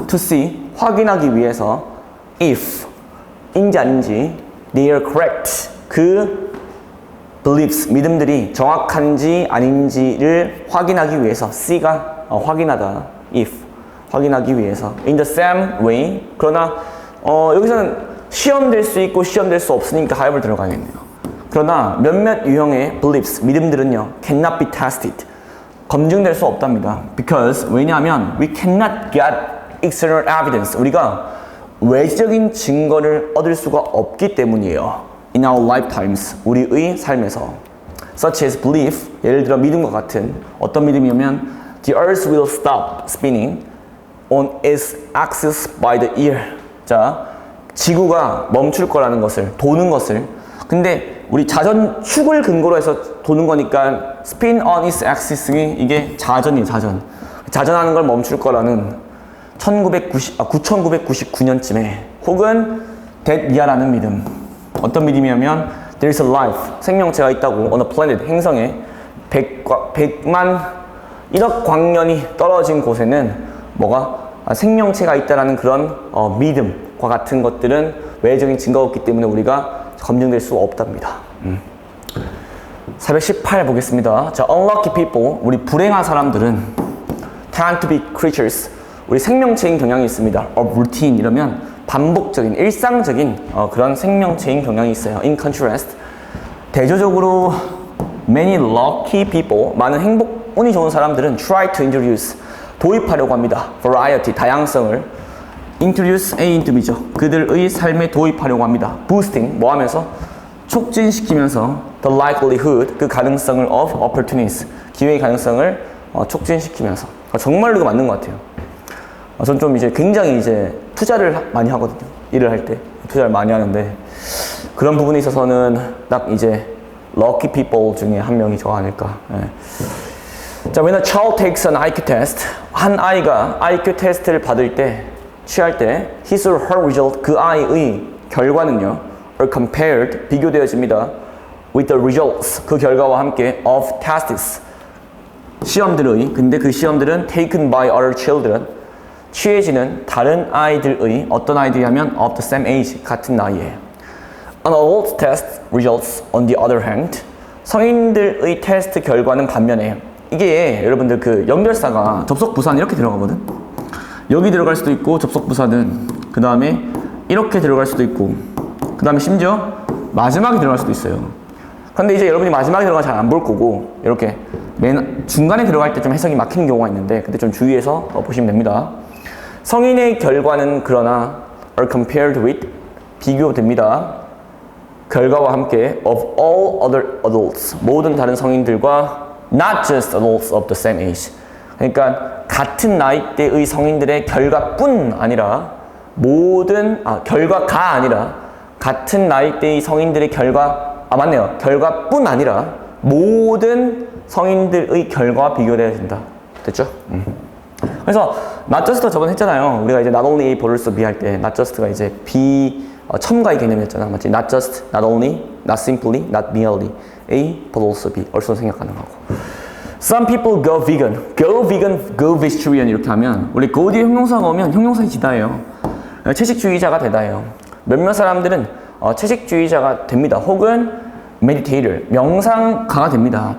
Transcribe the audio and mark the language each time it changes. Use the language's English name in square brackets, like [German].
[Korean] to see, 확인하기 위해서 if, 인지 아닌지, [English] they are correct, [Korean] 그 beliefs, 믿음들이 정확한지 아닌지를 확인하기 위해서, see가 확인하다, if, 확인하기 위해서 in the same way, 그러나 여기서는 시험될 수 있고 시험될 수 없으니까 하엽을 들어가야겠네요. 그러나 몇몇 유형의 beliefs, 믿음들은요, [English] cannot be tested, [Korean] 검증될 수 없답니다. [English] Because, [Korean] 왜냐하면 [English] we cannot get external evidence, [Korean] 우리가 외적인 증거를 얻을 수가 없기 때문이에요. [English] In our lifetimes, [Korean] 우리의 삶에서. [English] Such as belief, [Korean] 예를 들어 믿음과 같은 어떤 믿음이냐면 [English] the earth will stop spinning on its axis by the year. [Korean] 자, 지구가 멈출 거라는 것을, 도는 것을. 근데 우리 자전 축을 근거로 해서 도는 거니까 spin on its axis이 이게 자전이에요, 자전. 자전하는 걸 멈출 거라는 9999년쯤에, 혹은 that year라는 믿음. 어떤 믿음이냐면 [English] there is a life, [Korean] 생명체가 있다고 [English] on a planet, [Korean] 행성에 100만 1억 광년이 떨어진 곳에는 뭐가 생명체가 있다라는 그런 믿음과 같은 것들은 외적인 증거가 없기 때문에 우리가 검증될 수 없답니다. 418 보겠습니다. 자, [English] unlucky people, [Korean] 우리 불행한 사람들은 [English] tend to be creatures, [Korean] 우리 생명체인 경향이 있습니다. of routine, 이러면 반복적인, 일상적인 그런 생명체인 경향이 있어요. [English] In contrast, [Korean] 대조적으로 [English] many lucky people, [Korean] 많은 운이 좋은 사람들은 [English] try to introduce, [Korean] 도입하려고 합니다. [English] variety, 다양성을 introduce A into B죠. [Korean] 그들의 삶에 도입하려고 합니다. boosting, 뭐 하면서? 촉진시키면서 [English] the likelihood, [Korean] 그 가능성을 [English] of opportunities, [Korean] 기회의 가능성을 촉진시키면서. 정말로 이거 맞는 것 같아요. 전 좀 이제 굉장히 이제 투자를 많이 하거든요. 일을 할 때 투자를 많이 하는데 그런 부분에 있어서는 딱 이제 lucky people 중에 한 명이 저 아닐까. 네. [English] 자, when a child takes an IQ test, [Korean] 한 아이가 IQ 테스트를 받을 때, 취할 때, [English] his or her result, [Korean] 그 아이의 결과는요, [English] are compared, 비교되어집니다. with the results, [Korean] 그 결과와 함께 [English] of tests, [Korean] 시험들의, 근데 그 시험들은 [English] taken by other children, [Korean] 취해지는 다른 아이들의, 어떤 아이들이냐면 [English] of the same age, [Korean] 같은 나이에. [English] An adult test results on the other hand, [Korean] 성인들의 테스트 결과는 반면에, 이게 여러분들 그 연결사가 접속부사는 이렇게 들어가거든. 여기 들어갈 수도 있고, 접속부사는 그 다음에 이렇게 들어갈 수도 있고, 그 다음에 심지어 마지막에 들어갈 수도 있어요. 근데 이제 여러분이 마지막에 들어가면 잘 안 볼 거고, 이렇게 맨 중간에 들어갈 때 좀 해석이 막히는 경우가 있는데, 근데 좀 주의해서 보시면 됩니다. 성인의 결과는 그러나 [English] are compared with, [Korean] 비교됩니다. 결과와 함께 [English] of all other adults, [Korean] 모든 다른 성인들과 [English] not just adults of the same age. [Korean] 그러니까 같은 나이대의 성인들의 결과뿐 아니라 모든, 결과가 아니라 같은 나이대의 성인들의 맞네요. 결과뿐 아니라 모든 성인들의 결과와 비교돼야 된다. 됐죠? 그래서 not just 저번에 했잖아요. 우리가 이제 not only A but also B 할 때 not just가 이제 첨가의 개념이었잖아. 맞지? [English] not just, not only, not simply, not merely. A but also B. [Korean] also 생각하는 거고. [English] Some people go vegan. [Korean] Go vegan, go vegetarian 이렇게 하면 우리 go 뒤에 형용사가 오면 형용사의 지다예요. 채식주의자가 되다예요. 몇몇 사람들은 채식주의자가 됩니다. 혹은 meditator, 명상가가 됩니다.